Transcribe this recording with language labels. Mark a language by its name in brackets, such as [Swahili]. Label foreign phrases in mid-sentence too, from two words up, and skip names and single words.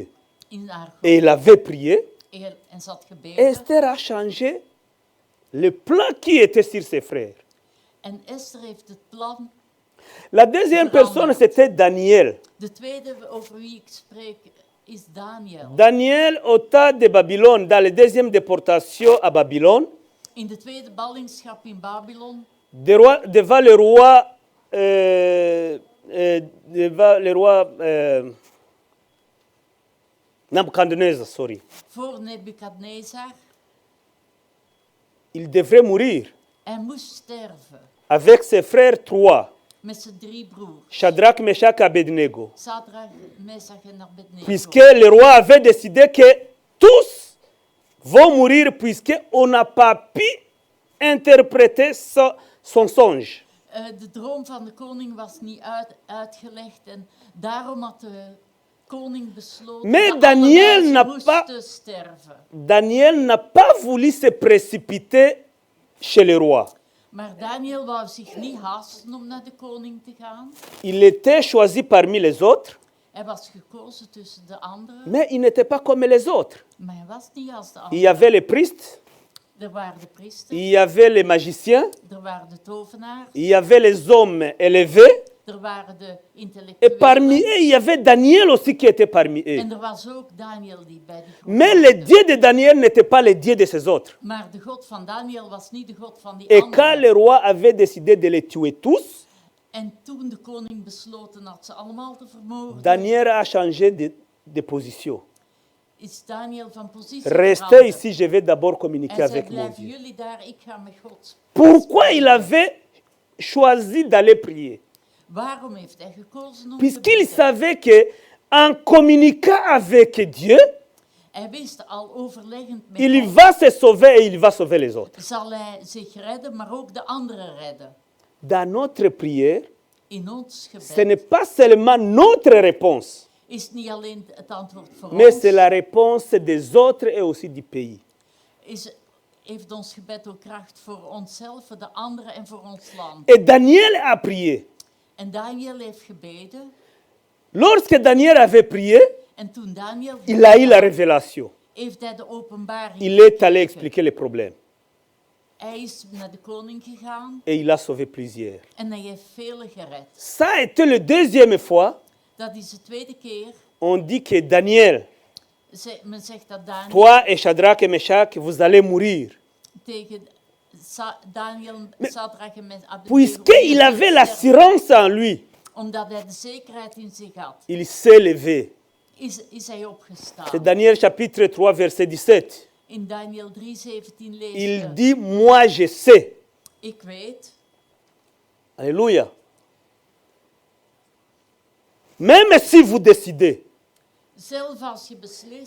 [Dutch] in haar God. [French] et elle avait prié. [Dutch] En ze had gebeden. [French] Esther a changé le plan qui était sur ses frères. [Dutch] En Esther heeft het plan. [French] La deuxième personne, c'était Daniel. [Dutch] De tweede over wie ik spreek is Daniel. [French] Daniel, au temps de Babylone, dans la deuxième déportation à Babylone, [Dutch] In de tweede ballingschap in Babylon, devant le roi, Nabucodonosor, sorry. voor Nebukadnezar. [French] Il devrait mourir [Dutch] Hij moest sterven [French] avec ses frères trois, [Dutch] met zijn 3 broers. [French] Shadrach, Meshach et Abednego. [Dutch] Sadrach, Mesach en Abednego. [French] Puisque le roi avait décidé que tous vont mourir puisqu'on n'a pas pu interpréter son songe. [Dutch] De droom van de koning was niet uitgelegd en daarom had de koning besloten [French] Mais [Dutch] dat [French] Daniel [Dutch] alle [French] n'a [Dutch] wijzen [French] pas- [Dutch] moesten sterven. [French] Daniel n'a pas voulu se précipiter chez le roi. [Dutch] Maar Daniel wou zich niet haasten om naar de koning te gaan. [French] Il était choisi parmi les autres, [Dutch] Hij was gekozen tussen de anderen, [French] mais il n'était pas comme les autres. [Dutch] maar hij was niet als de [French] Il [Dutch] anderen. [French] y avait les priestes, [Dutch] Er waren de priesters, [French] il y avait les magiciens, [Dutch] er waren de tovenaars, [French] il y avait les hommes élevés, [Dutch] er waren de [French] et parmi [Dutch] intellectuelen. [French] eux, il y avait Daniel aussi qui était parmi eux. [Dutch] En er was ook Daniel die bij die groep [French] Mais le [Dutch] hoorde. [French] Dieu de Daniel n'était pas le Dieu de ces autres. [Dutch] Maar de God van Daniel was niet de God van die [French] Et quand [Dutch] anderen. [French] le roi avait décidé de les tuer tous, [Dutch] En toen de koning besloten had ze allemaal te vermoorden, [French] Daniel a changé de position. [Dutch] is Daniel van positie [French] Restez [Dutch] veranderd. [French] ici, je vais d'abord communiquer [Dutch] En zei, [French] avec mon [Dutch] blijven [French] Dieu. [Dutch] jullie daar, ik ga met God. [French] Pourquoi il avait choisi d'aller prier? [Dutch] Waarom heeft hij gekozen om te [French] Puisqu'il [Dutch] bidden? [French] savait que en communiquant avec Dieu, [Dutch] Hij wist al overleggend met [French] il [Dutch] God, [French] va se sauver et il va sauver les autres. [Dutch] zal hij zich redden, maar ook de anderen redden. [French] Dans notre prière, [Dutch] In ons [French] ce [Dutch] gebed [French] n'est pas seulement notre réponse, [Dutch] is het niet alleen het antwoord voor [French] mais [Dutch] ons, [French] c'est la réponse des autres et aussi du pays. [Dutch] heeft ons gebed ook kracht voor onszelf, voor de anderen en voor ons land. [French] Et Daniel a prié. [Dutch] En Daniel heeft gebeden. [French] Lorsque Daniel avait prié, [Dutch] En toen Daniel [French] il a eu la révélation. [Dutch] heeft hij de openbaring [French] Il est allé [Dutch] gekregen. [French] expliquer les problèmes [Dutch] Hij is naar de koning gegaan [French] et il a sauvé plusieurs. [Dutch] en hij heeft velen gered. [French] Ça a été la deuxième fois. [Dutch] Dat is de tweede keer. [French] On dit que Daniel, [Dutch] Men zegt dat Daniel [French] toi et Shadrach et Meshach, vous allez mourir. [Dutch] tegen Daniel, Sadrach en Abednego, [French] Puisqu'il avait l'assurance en lui, [Dutch] omdat hij de zekerheid in zich had, [French] il s'est levé. [Dutch] is hij opgestaan. [French] C'est Daniel chapitre 3, verset 17. [Dutch] In Daniel 3:17 lezen [French] Il [Dutch] we, [French] dit, moi je sais. [Dutch] ik weet, [French] Alléluia. Même si vous décidez, [Dutch] zelf als je beslist,